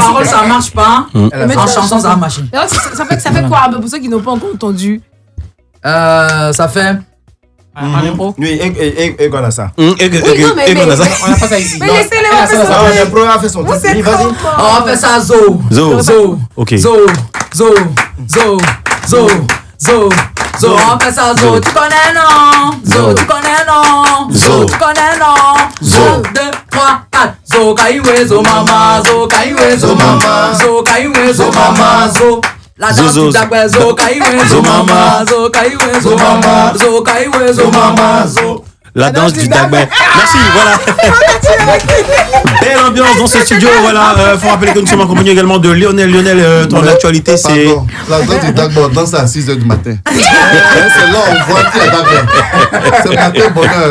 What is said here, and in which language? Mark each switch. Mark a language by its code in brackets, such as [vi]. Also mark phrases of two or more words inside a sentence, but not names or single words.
[fr] parole ça marche pas, en chanson ça va marcher. Et Roxy, ça fait quoi un peu pour ceux qui n'ont pas encore entendu? Ça fait. En impro. Oui, et qu'on a ça. Oui, non, mais- On n'a pas ça ici. Mais Non. laissez-les Elle a faire ça, ça. ça. Ah, le pro a fait son Vous truc. c'est Oui, vas-y. On va faire ça zo. Zo. Zo. Ok. Zo. On va faire ça zo. Tu connais non? Zo. Tu connais non? Zo. Tu connais non? Zo. [fon] 1, 2, 3, 4. Zo kaiwe zo mama. Zo kaiwe zo mama. Zo kaiwe zo mama. Zo. [fr] La danse [fon] Zo. du Dagbe. Zo kaiwe zo mama. Zo kaiwe zo mama. Zo kaiwe zo mama. Zo. [fr] La danse du Dagbe. Merci, voilà. Belle ambiance dans ce studio, voilà. Faut rappeler que nous sommes accompagnés également de Lionel. Lionel, ton actualité, c'est. Pardon, la danse du Dagbe, on danse à 6h du matin. C'est là on voit qui est Dagbe. C'est matin bonheur.